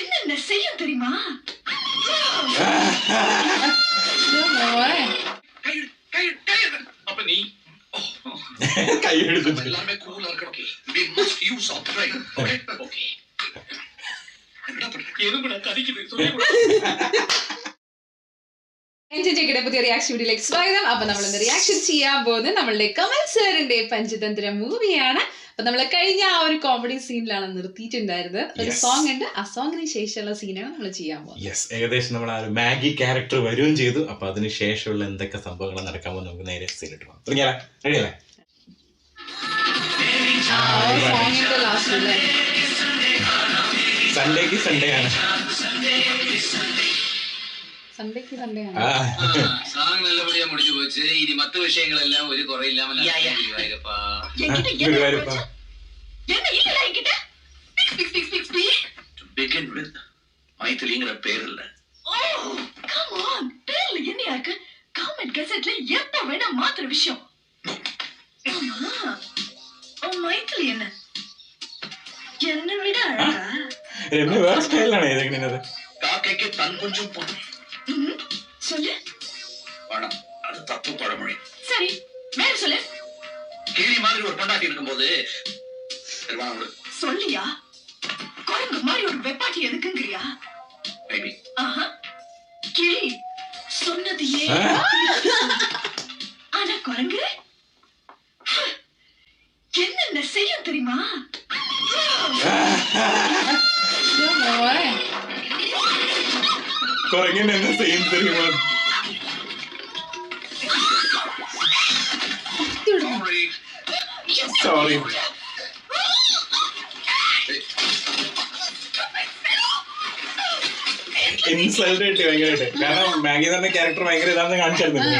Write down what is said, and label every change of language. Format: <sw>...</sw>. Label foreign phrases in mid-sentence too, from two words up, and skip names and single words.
<ta>என்னென்ன செய்யும் தெரியுமா? அப்ப நீ கை எடுத்து எல்லாமே கூலா இருக்கணும்.</ta> <en>We must use our brain. Okay? Okay.</en> <ta>என்ன பண்ற? எதுக்குடா கடிக்குது? சொல்லி கொடு.</ta> <ml>എൻജോയ്യുടെ പുതിയ റിയാക്ഷൻ വീഡിയോയിലേക്ക് സ്വാഗതം. അപ്പൊ നമ്മൾ ഇന്ന് റിയാക്ഷൻ ചെയ്യാൻ പോകുന്നത് നമ്മളുടെ കമൽ സാറിന്റെ പഞ്ചതന്ത്ര മൂവിയാണ്. അപ്പൊ നമ്മൾ കഴിഞ്ഞ ആ ഒരു കോമഡി സീനിലാണ് നിർത്തിയിട്ടുണ്ടായിരുന്നത്. ഒരു സോങ് ഉണ്ട്, ആ സോങ്ങിന് ശേഷമുള്ള സീനാണ് നമ്മൾ ചെയ്യാൻ പോകുന്നത്. ഏകദേശം നമ്മൾ ആ ഒരു മാഗി ക്യാരക്ടർ വരികയും ചെയ്തു. അപ്പൊ അതിന് ശേഷമുള്ള എന്തൊക്കെ സംഭവങ്ങൾ നടക്കാൻ പോകുന്നത് നമുക്ക് നേരെ സീനിട്ട് പോകാം. തുടങ്ങിയാലേ? റെഡിയല്ലേ? സോങ്ങിന്റെ ലാസ്റ്റ് സൺഡേക്ക് സൺഡേ ആണ്. സൺഡേക്ക് സൺഡേ ആണ്.</ml> <ta>சாங் நல்லபடியா முடிஞ்சு போச்சு. இனி மத்த விஷயங்கள் எல்லாம் ஒரு குறை இல்லாம குருவாயிருப்பா. என்ன இல்ல என்கிட்ட?</ta> <en>To begin with,</en> <ta>மைத்திலிங்கிற பேர் இல்ல.</ta> <en>Oh, come on.</en> <ta>பேர்ல என்ன இருக்கு? கமெண்ட் கசெட்ல எப்ப வேணா மாத்திர விஷயம். ஓ மைத்திலி என்ன? என்ன விட அழகா?</ta> <ml>രമ്യ വേറെ സ്റ്റൈലാണ് ഏതെങ്കിലും.</ml> <ta>காக்கைக்கு தன் கொஞ்சம் பொண்ணு. சொல்லு. வேணாம், அது தப்பு பழமொழி. சரி, வேற சொல்லு. கிளி மாதிரி ஒரு பொண்டாட்டி இருக்கும்போது சொல்லியா? குரங்கு மாதிரி ஒரு வெப்பாட்டி எதுக்குங்கறியா? மேபி. ஆஹா. கிளி சொன்னதையே. ஆனா குரங்கு என்னென்ன செய்யும் தெரியுமா? കുരങ്ങിന് என்ன செய்யும் தெரியுமா?</ta> <ml>സോറി. ഇൻസൾട്ട് ആയിട്ട് ഭയങ്കരമായിട്ട്. കാരണം മാഗി തന്നെ ക്യാരക്ടർ ഭയങ്കര ഇതാന്ന് കാണിച്ചായിരുന്നു.</ml>